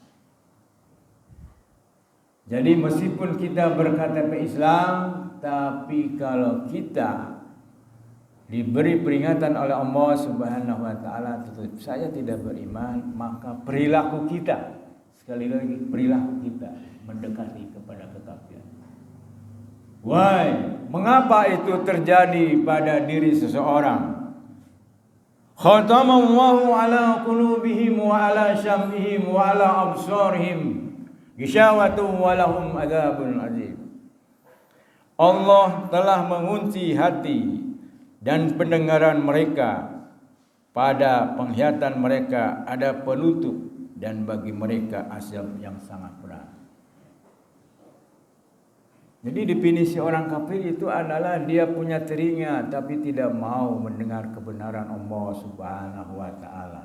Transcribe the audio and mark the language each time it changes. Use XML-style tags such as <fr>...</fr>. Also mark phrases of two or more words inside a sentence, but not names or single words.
<id>Jadi meskipun kita berKTP Islam, tapi kalau kita diberi peringatan oleh Allah</id> <ar>سبحانه وتعالى</ar> <id>tetap saja tidak beriman, maka perilaku kita, sekali lagi perilaku kita mendekati kepada kekafiran. Why? Mengapa itu terjadi pada diri seseorang?</id> <ar>ختم الله على قلوبهم وعلى سمعهم وعلى أبصارهم غشاوة ولهم عذاب عظيم.</ar> <id>Allah telah mengunci hati dan pendengaran mereka, pada penglihatan mereka ada penutup, dan bagi mereka azab yang sangat berat. Jadi definisi orang kafir itu adalah dia punya telinga tapi tidak mau mendengar kebenaran Allah</id> <ar>سبحانه وتعالى.</ar>